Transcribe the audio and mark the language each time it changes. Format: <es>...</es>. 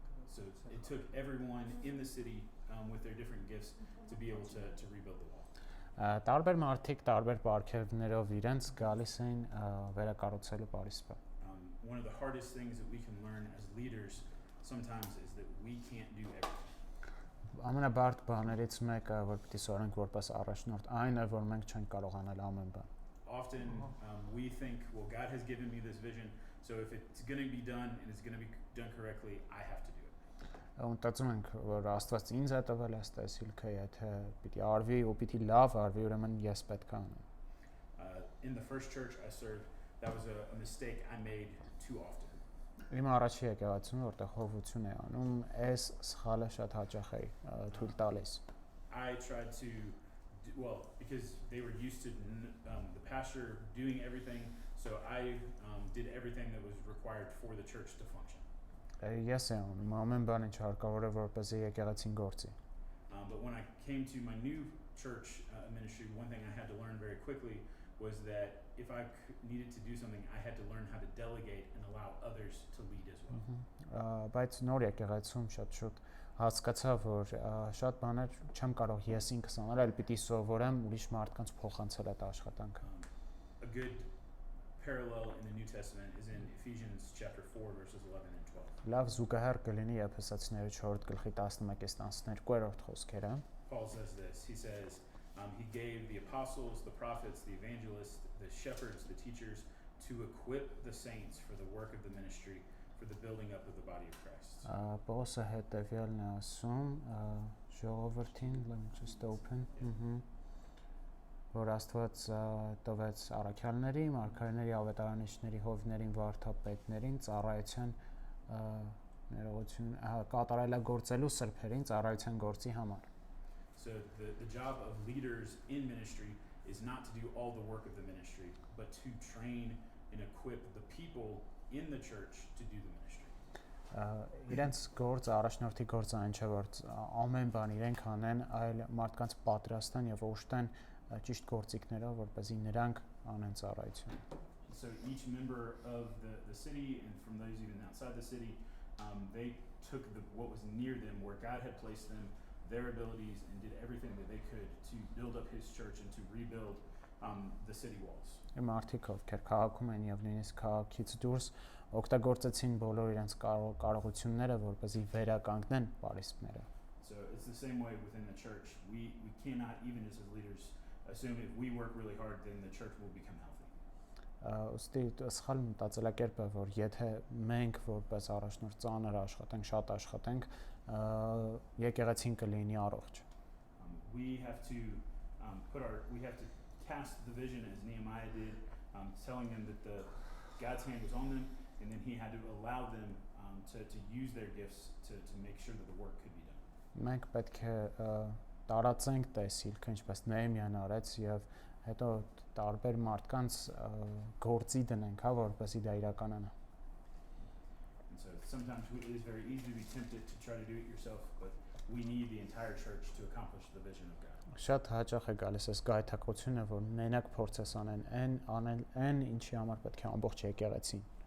<en>So it took everyone in the city with their different gifts to be able to rebuild the wall.</en> <hy>Տարբեր մարդիկ տարբեր պարգևներով իրենց գալիս էին վերակառուցելու պարիսպը։</hy> <en>One of the hardest things that we can learn as leaders sometimes is that we can't do everything.</en> <hy>Ամենաբարդ բաներից մեկը, որ պիտի սովորենք որպես առաջնորդ, այն է, որ մենք չենք կարող անել ամեն բան։</hy> <en>Often we think, well, God has given me this vision, so if it's going to be done and it's going to be done correctly, I have to do it.</en> <hy>Մտածում ենք, որ Աստված ինձ է տվել այս տեսիլքը, եթե պիտի արվի ու պիտի լավ արվի, ուրեմն ես պետք է անեմ։</hy> <en>In the first church I served, that was a mistake I made too often.</en> <hy>Իմ առաջի եկեղեցում, որտեղ հովություն է անում, այս սխալը շատ հաճախ է թույլ տալիս։</hy> <en>I tried to because they were used to the pastor doing everything, so I did everything that was required for the church to function.</en> <hy>Ես եմ անում ամեն բան ինչ հարկավոր է, որպեսզի եկեղեցին գործի։</hy> <en>But when I came to my new church ministry, one thing I had to learn very quickly was that if I needed to do something, I had to learn how to delegate and allow others to lead as well.</en> <hy>Բայց նոր եկեղեցում շատ շուտ հասկացա, որ շատ բաներ չեմ կարող ես ինքս անել, այլ պիտի սովորեմ ուրիշ մարդկանց փոխանցել այդ աշխատանքը։</hy> <en>A good parallel in the New Testament is in Ephesians chapter 4 verses 11 and 12.</en> <hy>Լավ զուգահեռ կլինի Եփեսացիների 4 գլխի 11-12 խոսքերը։</hy> <en>Paul says this. He says, he gave the apostles, the prophets, the evangelists, the shepherds, the teachers to equip the saints for the work of the ministry, for the building up of the body of Christ.</en> <hy>Պողոսը հետևյալն է ասում, ժողովրդին,</hy> <en>let me just open,</en> <hy>որ Աստված տվեց առաքյալների, մարգարեների, ավետարանիչների, հովիվներին, վարդապետներին, ծառայության ներողություն, կատարելագործելու սրբերին ծառայության գործի համար։</hy> <en>So the job of leaders in ministry is not to do all the work of the ministry, but to train and equip the people in the church to do the ministry.</en> <hy>իրենց գործը, առաջնորդի գործը այն չէ, որ ամեն բան իրենք անեն, այլ մարդկանց պատրաստեն եւ օժտեն ճիշտ գործիքներով, որպեսզի նրանք անեն ծառայություն։</hy> <en>So each member of the city and from those even outside the city, they took what was near them, where God had placed them, their abilities, and did everything that they could to build up His church and to rebuild the city walls.</en> <hy>Մարդիկ ովքեր քաղաքում են եւ նույնիսկ քաղաքից դուրս օգտագործեցին բոլոր իրենց կարողությունները, որպեսզի վերականգնեն պարիսպները։</hy> <en>So it's the same way within the church. We cannot, even as leaders, assume if we work really hard, then the church will become healthy.</en> <hy>Ոստի սխալ մտածելակերպ է, որ եթե մենք որպես առաջնորդ ծանր աշխատենք, շատ աշխատենք, եկեղեցին կլինի առողջ։</hy> <en>We have to we have to cast the vision as Nehemiah did, telling them that God's hand was on them, and then he had to allow them to use their gifts to make sure that the work could be done.</en> <hy>Մենք պետք է տարածենք տեսիլքը, ինչպես Նեհեմիան արեց, եւ հետո տարբեր մարդկանց գործի դնենք, հա, որպեսզի դա իրականանա։</hy> <en>And so sometimes it is very easy to be tempted to try to do it yourself, but we need the entire church to accomplish the vision of God.</en> <hy>Շատ հաճախ է գալիս այս գայթակղությունը, որ մենակ փորձես անեն, ինչի համար պետք է ամբողջ եկեղեցին։</hy>